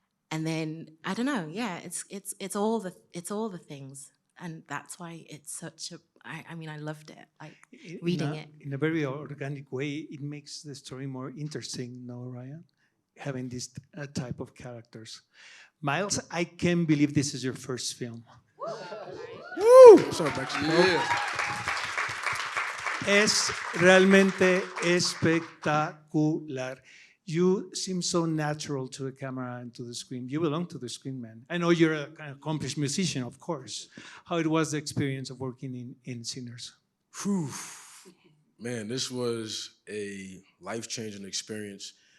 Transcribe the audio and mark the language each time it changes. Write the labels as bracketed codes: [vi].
[en] And then I don't know, yeah, it's all the things, and that's why it's such a. I mean, I loved it. Like reading it in a very organic way. It makes the story more interesting, no, Ryan? Having this type of characters. Miles, I can't believe this is your first film. Woo! Sorry, Mexico. Yeah. [es] Es realmente espectacular. [en] You seem so natural to the camera and to the screen. You belong to the screen, man. I know you're an accomplished musician, of course. How it was the experience of working in Sinners? Whew. Man, this was a life-changing experience.